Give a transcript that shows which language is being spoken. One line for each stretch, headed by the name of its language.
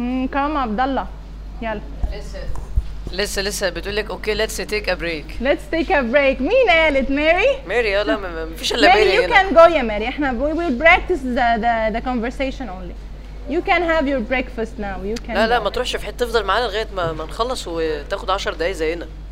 English: Come عبد الله.
Arabic: يلا. لسه بتقول لك اوكي let's take a break.
English: Let's take a break. مين قالت؟ Mary?
Arabic: ماري يلا مفيش الا ماري.
English: You can go يا Mary. احنا we will practice the conversation only. You can have your breakfast now. You can.
Arabic: لا ما تروحش في حته تفضل معانا لغايه ما نخلص وتاخد 10 دقايق زينا.